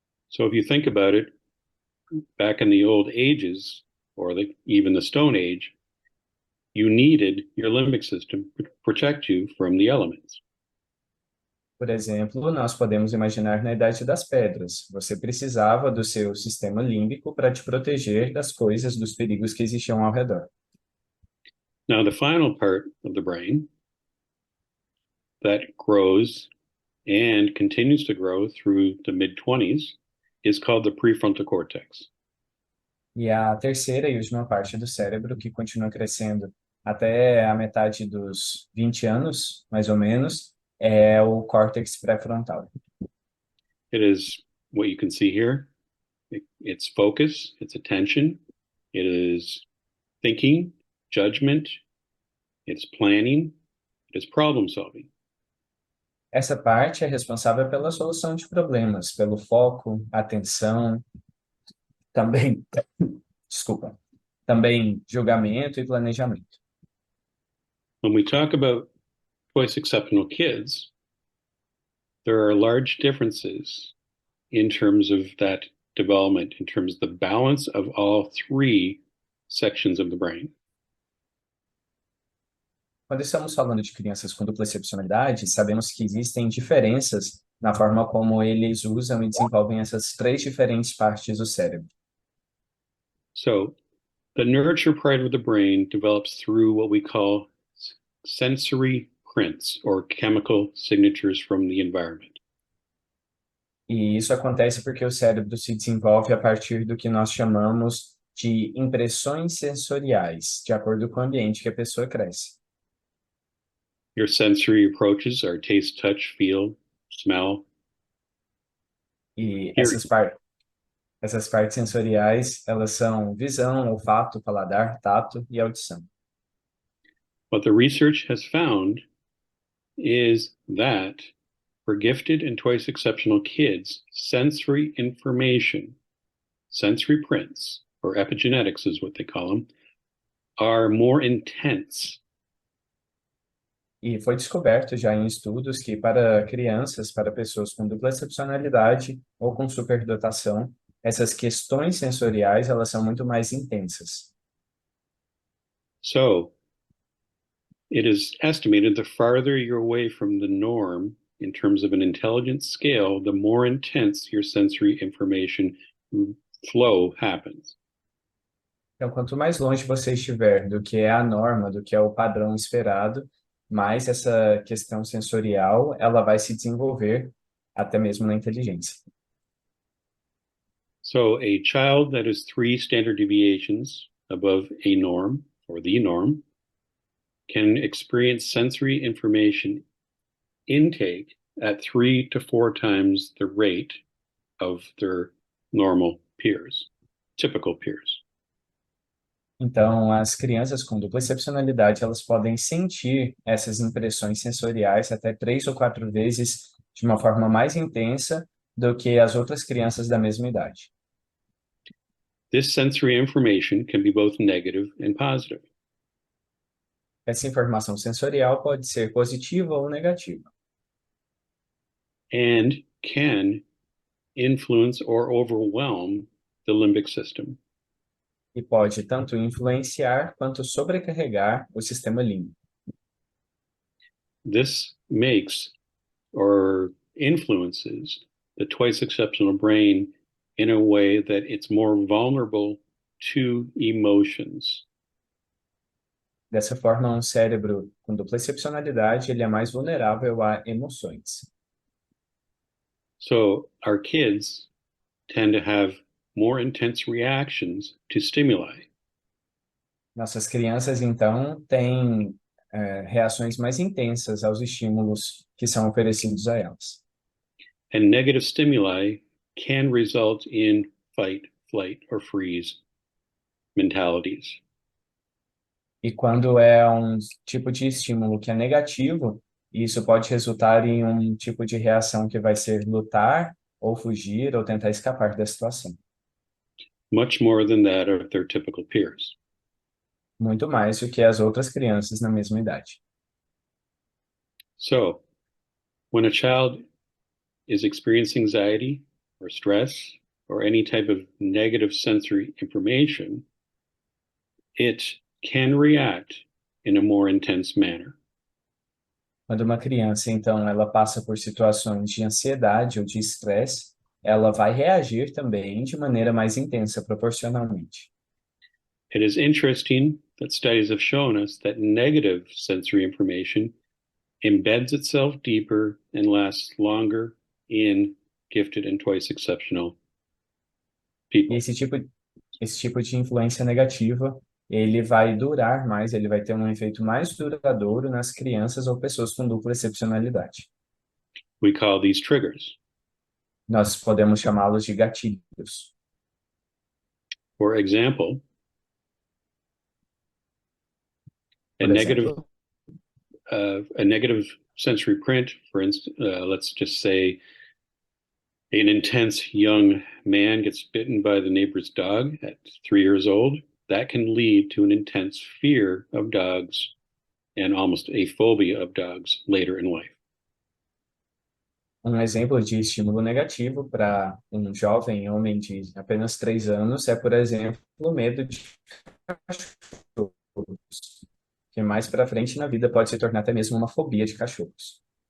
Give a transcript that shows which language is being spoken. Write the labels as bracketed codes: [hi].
[en] So if you think about it, back in the old ages, or even the Stone Age, you needed your limbic system to protect you from the elements. [pt] Por exemplo, nós podemos imaginar na Idade das Pedras. Você precisava do seu sistema límbico para te proteger das coisas, dos perigos que existiam ao redor. [en] Now, the final part of the brain that grows and continues to grow through the mid-20s is called the prefrontal cortex. [pt] E a terceira e última parte do cérebro, que continua crescendo até a metade dos 20 anos, mais ou menos, é o córtex pré-frontal. [en] It is what you can see here. It's focus, it's attention, it is thinking, judgment, it's planning, it is problem solving. [pt] Essa parte é responsável pela solução de problemas, pelo foco, atenção, também, desculpa, também julgamento e planejamento. [en] When we talk about twice exceptional kids, there are large differences in terms of that development, in terms of the balance of all three sections of the brain. [pt] Quando estamos falando de crianças com dupla excepcionalidade, sabemos que existem diferenças na forma como eles usam e desenvolvem essas 3 diferentes partes do cérebro. [en] So, the nurture part of the brain develops through what we call sensory prints or chemical signatures from the environment. [pt] E isso acontece porque o cérebro se desenvolve a partir do que nós chamamos de impressões sensoriais, de acordo com o ambiente que a pessoa cresce. [en] Your sensory approaches are taste, touch, feel, smell. [pt] E essas partes sensoriais, elas são visão, olfato, paladar, tato e audição. [en] What the research has found is that for gifted and twice exceptional kids, sensory information, sensory prints, or epigenetics is what they call them, are more intense [pt] E foi descoberto já em estudos que para crianças, para pessoas com dupla excepcionalidade ou com superdotação, essas questões sensoriais, elas são muito mais intensas. [en] So it is estimated the farther you're away from the norm in terms of an intelligence scale, the more intense your sensory information flow happens. [pt] Então, quanto mais longe você estiver do que é a norma, do que é o padrão esperado, mais essa questão sensorial, ela vai se desenvolver até mesmo na inteligência. [en] So a child that is 3 standard deviations above a norm or the norm can experience sensory information intake at 3 to 4 times the rate of their normal peers, typical peers. [pt] Então, as crianças com dupla excepcionalidade, elas podem sentir essas impressões sensoriais até 3 ou 4 vezes de uma forma mais intensa do que as outras crianças da mesma idade. [en] This sensory information can be both negative and positive. [pt] Essa informação sensorial pode ser positiva ou negativa. [en] And can influence or overwhelm the limbic system. [pt] E pode tanto influenciar quanto sobrecarregar o sistema límbico. [en] This makes or influences the twice exceptional brain in a way that it's more vulnerable to emotions. [pt] Dessa forma, um cérebro com dupla excepcionalidade, ele é mais vulnerável a emoções. [en] So our kids tend to have more intense reactions to stimuli. [pt] Nossas crianças, então, têm reações mais intensas aos estímulos que são oferecidos a elas. [en] And negative stimuli can result in fight, flight, or freeze mentalities. [pt] E quando é um tipo de estímulo que é negativo, isso pode resultar em um tipo de reação que vai ser lutar, ou fugir, ou tentar escapar da situação. [en] Much more than that of their typical peers. [pt] Muito mais do que as outras crianças na mesma idade. [en] So, when a child is experiencing anxiety or stress or any type of negative sensory information, it can react in a more intense manner. [pt] Quando uma criança, então, ela passa por situações de ansiedade ou de estresse, ela vai reagir também de maneira mais intensa proporcionalmente. [en] It is interesting that studies have shown us that negative sensory information embeds itself deeper and lasts longer in gifted and twice exceptional [pt] E [en] people. [pt] esse tipo de influência negativa, ele vai durar mais, ele vai ter um efeito mais duradouro nas crianças ou pessoas com dupla excepcionalidade. [en] We call these triggers. [pt] Nós podemos chamá-los de gatilhos. [en] For example, [pt] Por exemplo, [en] a negative sensory print, for instance, let's just say an intense young man gets bitten by the neighbor's dog at 3 years old. That can lead to an intense fear of dogs and almost a phobia of dogs later in life. [pt] um exemplo de estímulo negativo para um jovem homem de apenas 3 anos é, por exemplo, o medo de cachorros, que mais para frente na vida pode se tornar até mesmo uma fobia de cachorros.